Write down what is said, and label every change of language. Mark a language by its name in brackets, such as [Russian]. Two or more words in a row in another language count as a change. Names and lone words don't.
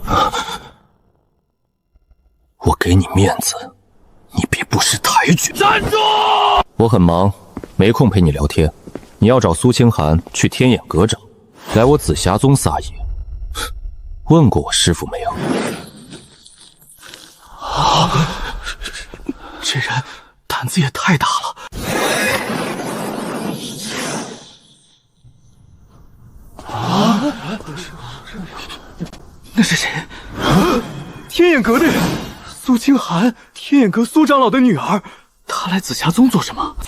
[Chinese] 我給你面子，你別不識抬舉。站住！我很忙，沒空陪你聊天。你要找蘇清寒，去天眼閣找，來我紫霞宗撒野。問過我師父沒有？啊！這人膽子也太大了。啊！那是誰？天眼閣的人，蘇清寒，天眼閣蘇長老的女兒。她來紫霞宗做什麼？